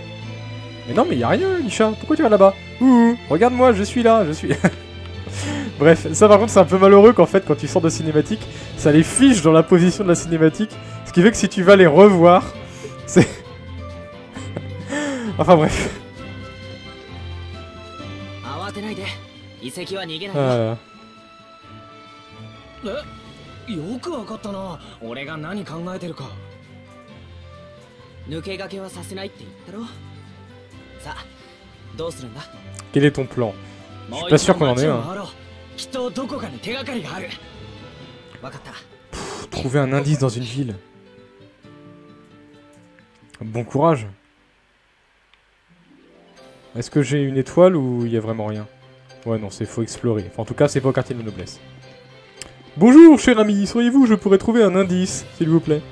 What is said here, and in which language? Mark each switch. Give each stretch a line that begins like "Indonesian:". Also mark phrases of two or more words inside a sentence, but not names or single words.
French: Mais non mais y a rien Alisha, pourquoi tu vas là-bas? Ouh, regarde-moi, je suis là, je suis... Bref, ça par contre c'est un peu malheureux qu'en fait quand tu sors de cinématique, ça les fiche dans la position de la cinématique. Ce qui fait que si tu vas les revoir, c'est... Enfin bref.
Japanese: 慌てないで。遺跡は逃げないよ。よくわかったな。俺が何考えてるか。抜け駆けはさせないって言ったろ。さあ、どうするんだ？
French: Quel est ton plan? Je suis pas sûr qu'on en ait un.
Japanese: きっとどこかに手がかりがある。わかった。
French: Trouver un indice dans une ville. Bon courage. Est-ce que j'ai une étoile ou il y a vraiment rien? Ouais, non, c'est faut explorer. Enfin, en tout cas, c'est pas au quartier de la noblesse. Bonjour, cher ami, sauriez-vous, je pourrais trouver un indice, s'il vous plaît?